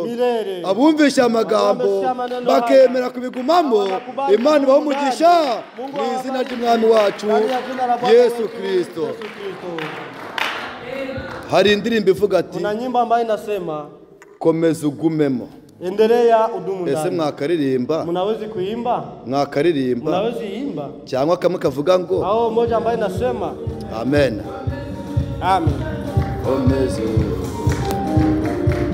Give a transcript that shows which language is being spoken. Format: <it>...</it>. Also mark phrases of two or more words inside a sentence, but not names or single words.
<rw>Abumvisha amagambo bakemera kubigumamo, Imana ibahe umugisha mu izina ry'Umwami wacu Yesu Kristo. Hari indirimbo ivuga ati komeza ugumemo.</rw> <sw>Endelea udumu ndani.</sw> <rw>Ese mwakaririmba?</rw> <sw>Mnaweza kuimba?</sw> <rw>Mwakaririmba?</rw> <sw>Mnaweza imba?</sw> <rw>Cyangwa kamwe kavuga ngo</rw> <sw>hao moja ambaye nasema amen. Amen.</sw> <rw>Komeza</rw>